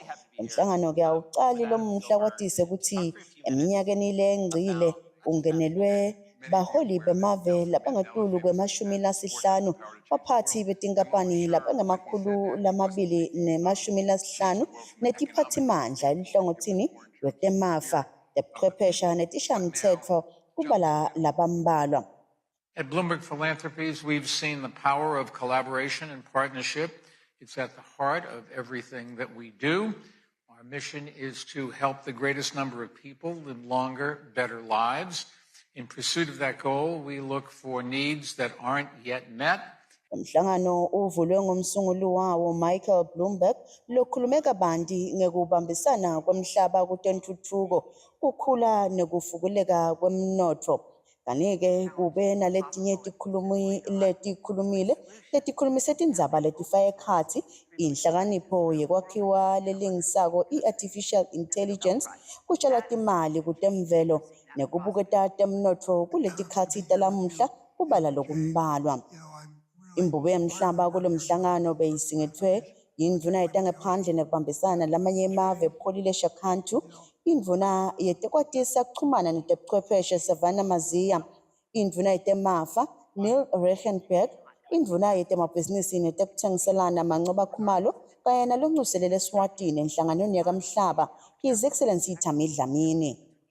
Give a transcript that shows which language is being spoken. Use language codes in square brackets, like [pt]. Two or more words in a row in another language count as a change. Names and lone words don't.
[ss] Lomhlangano-ke awucali lomuhla kwatise ukuthi eminyakeni lengcile ungenelwe baholi bemave labangetulu kwe-50 baphathi betinkampani labangama-250 netiphathimandla eluhlangothini lwetemafa, tebuchwephesha netishamtsetfo kubala labambalwa. [en] At Bloomberg Philanthropies, we've seen the power of collaboration and partnership. It's at the heart of everything that we do. Our mission is to help the greatest number of people live longer, better lives. In pursuit of that goal, we look for needs that aren't yet met. [ss] Umhlangano uvulwe ngumsunguli wawo Michael Bloomberg lokhulume kabanti ngekubambisana kwemhlaba kutentuthuko, kukhula nekufukuleka kwemnotfo. Kanike kube naletinye letikhulumise tindzaba letifaka ekhatsi inhlakanipho yekwakhiwa lelingisako i- [en] artificial intelligence, [ss] kutshala timali kutemvelo nekubuketa temnotfo kuletikhatsi talamuhla kubala lokumbalwa. Imbubo yemhlaba kulo mhlangano beyisingethwe yindvuna yetangaphandle nekubambisana lamanye emave epholile Shakhantu, indvuna yetekwatisa kuchumana netebuchwepheshe Savannah Maziya, indvuna yetemafa Neil Reichenberg, indvuna yetemabhizinisi netekutsengiselana Mancoba Khumalo kanye naloncuselele Eswatini enhlanganweni yakamhlaba [en] His Excellency [ss] Thami Dlamini.